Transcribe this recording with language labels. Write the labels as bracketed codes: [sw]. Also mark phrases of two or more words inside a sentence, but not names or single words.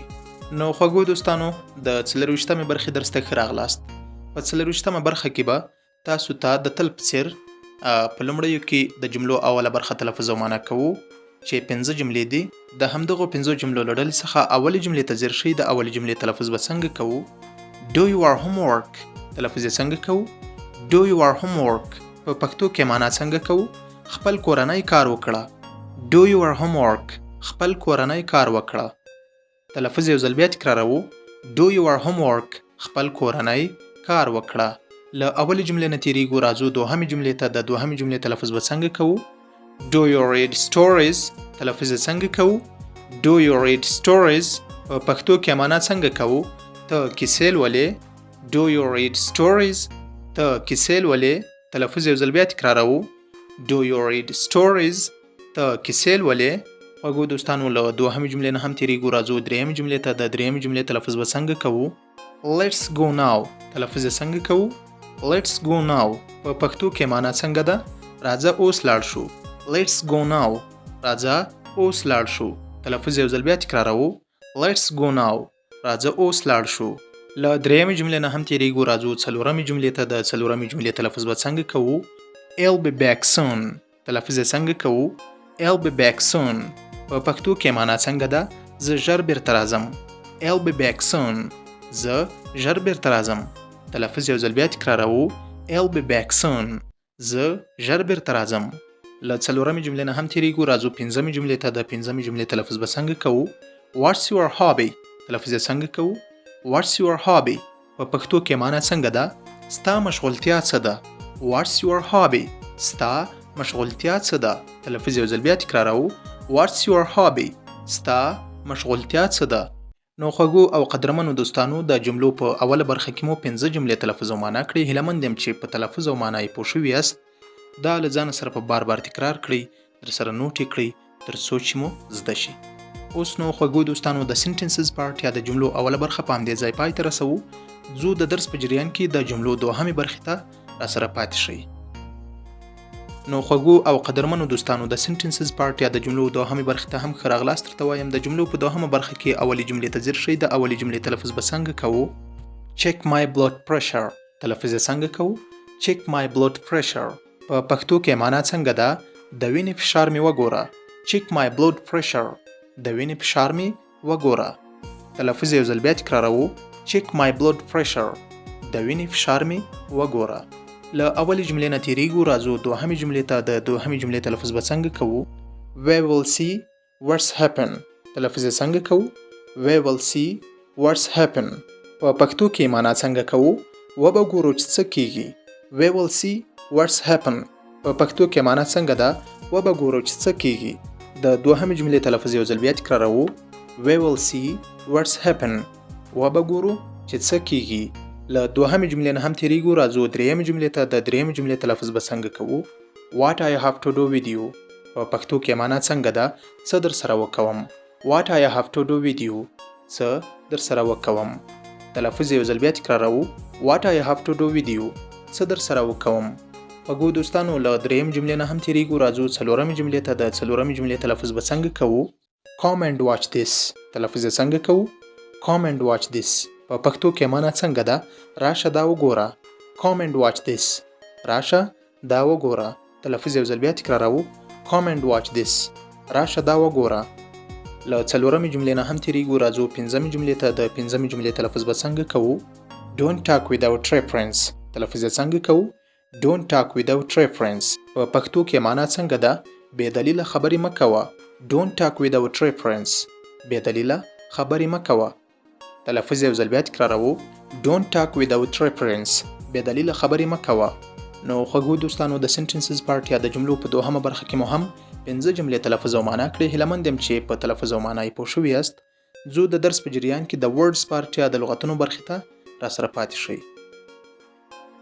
[ps] نو خوږو دوستانو، د 24مې برخې درس ته ښه راغلاست. په 24مه برخه کې به تاسو ته د تل په څیر په لومړیو کې د جملو اوله برخه تلفظ او معنا کوو چې 5 جملې دي. د همدغو 5 جملو له ډلې څخه اولې جملې ته ځیر شئ. د اولې جملې تلفظ به څنګه کوو؟ [en] Do your homework [ps] تلفظ یې څنګه کوو؟ [en] Do your homework. [ps] په پښتو کې معنا څنګه کوو؟ خپل کورنۍ کار وکړه. [en] Do your homework. [ps] خپل کورنۍ کار وکړه. تلفظ یو ځل بیا تکراروو. [en] Do your homework. [ps] خپل کورنۍ کار وکړه. له اولې جملې نه تیریږو، راځو دوهمې جملې ته. د دوهمې جملې تلفظ به څنګه کوو؟ [en] Do you read stories [ps] تلفظ یې څنګه کوو؟ [en] Do you read stories. [ps] په پښتو کې معنا څنګه کوو؟ ته کیسې لولې. [en] Do you read stories. [ps] ته کیسې لولې. تلفظ یو ځل بیا تکراروو. [en] Do you read stories. [ps] ته کیسې لولې. خوږو دوستانو، له دوهمې جملې نه هم تیریږو، راځو درېیمې جملې ته. د درېیمې جملې تلفظ به څنګه کوو؟ [en] Let's go now [ps] تلفظ یې څنګه کوو؟ [en] Let's go now. [ps] په پښتو کې معنا څنګه ده؟ راځه اوس لاړ شو. [en] Let's go now. [ps] راځه اوس لاړ شو. تلفظ یو ځل بیا تکراروو. [en] Let's go now. [ps] راځه اوس لاړ شو. له درېیمې جملې نه هم تیریږو، راځو څلورمې جملې ته. د څلورمې جملې تلفظ به څنګه کوو؟ [en] I'll be back soon. [ps] تلفظ یې څنګه کوو؟ [en] I'll be back soon. [ps] په پښتو کې معنا څنګه ده؟ زه ژر بیرته راځم. [en] I'll be back soon. [ps] زه ژر بیرته راځم. تلفظ یو ځل بیا تکراروو. [en] I'll be back soon. [ps] زه ژر بیرته راځم. له څلورمې جملې نه هم تیریږو، راځو پنځمې جملې ته. د پنځمې جملې تلفظ به څنګه کوو؟ [en] What's your hobby. [ps] تلفظ یې څنګه کوو؟ [en] What's your hobby. [ps] په پښتو کې معنا څنګه ده؟ ستا مشغولتیا څه ده؟ [en] What's your hobby. [ps] ستا مشغولتیا څه ده؟ تلفظ یو ځل بیا تکراروو. [en] What's your hobby. [ps] ستا مشغولتیا څه ده؟ نو خوږو او قدرمنو دوستانو، د جملو په اوله برخه کې مو 5 جملې تلفظ او معنا کړې. هیله یم چې په تلفظ او معنا یې پوه شوي یاست. دا له ځان سره په بار بار تکرار کړئ، در سره نوټ یې کړئ تر څو چې مو زده شي. اوس نو خوږو دوستانو، د [en] sentences part [ps] یا د جملو اوله برخه په همدې ځای پای ته رسوو. ځو د درس په جریان کې د جملو دوهمې برخې ته راسره پاتې شئ. نو خوږو او قدرمنو دوستانو، د [en] sentences part [ps] یا د جملو دوهمې برخې ته هم ښه راغلاست درته وایم. د جملو په دوهمه برخه کې اولې جملې ته ځیر شئ. د اولې جملې تلفظ به څنګه کوو؟ [en] Check my blood pressure. [ps] تلفظ یې څنګه کوو؟ [en] Check my blood pressure. [ps] په پښتو کې معنا څنګه ده؟ د وینې فشار مې وګوره. [en] Check my blood pressure. [ps] د وینې فشار مې وګوره. تلفظ یو ځل بیا تکراروو. [en] Check my blood pressure. [ps] د وینې فشار مې وګوره. له اولې جملې نه تیریږو، راځو دوهمې جملې ته. د دوهمې جملې تلفظ به څنګه کوو؟ [en] We will see what's happen. [ps] تلفظ یې څنګه کوو؟ [en] We will see what's happen. [ps] په پښتو کې معنا څنګه کوو؟ و به ګورو چې څه کیږي. [en] We will see what's happen. [ps] په پښتو کې معنا څنګه ده؟ و به ګورو چې څه کیږي. د دوهمې جملې تلفظ یو ځل بیا تکراروو. [en] We will see what's happen. [ps] و به ګورو چې څه کیږي. له دوهمې جملې نه هم تیریږو، راځو درېیمې جملې ته. د درېیمې جملې تلفظ به څنګه کوو؟ [en] What I have to do with you. [ps] په پښتو کې معنا څنګه ده؟ څه در سره وکوم. [en] What I have to do with you. [ps] څه در سره وکوم. تلفظ یو ځل بیا تکراروو. [en] What I have to do with you. [ps] څه در سره وکوم. خوږو دوستانو، له درېیم جملې نه هم تیریږو، راځو څلورمې جملې ته. د څلورمې جملې تلفظ به څنګه کوو؟ [en] Come and watch this. [ps] تلفظ یې څنګه کوو؟ [en] Come and watch this. [ps] په پښتو کې معنا څنګه ده؟ راشه دا وګوره. [en] Come and watch this. [ps] راشه دا وګوره. تلفظ یو ځل بیا تکراروو. [en] Come and watch this. [ps] راشه دا وګوره. له څلورمې جملې نه هم تیریږو، راځو پنځمې جملې ته. د پنځمې جملې تلفظ به څنګه کوو؟ [en] Don't talk without reference. [ps] تلفظ یې څنګه کوو؟ [en] Don't talk without reference. [ps] په پښتو کې معنا څنګه ده؟ بې دلیله خبرې مه کوه. [en] Don't talk without reference. [ps] بې دلیله خبرې مه کوه. تلفظ یو ځل بیا تکراروو. [en] Don't talk without reference. [ps] بې دلیله خبرې مه کوه. نو خوږو دوستانو، د [en] sentences part [ps] یا د جملو په دوهمه برخه کې مو هم 5 جملې تلفظ او معنا کړې. هیله یم چې په تلفظ او معنا یې پوه شوي یاست. ځو د درس په جریان کې د [en] words part [ps] یا د لغتونو برخې ته راسره پاتې شئ.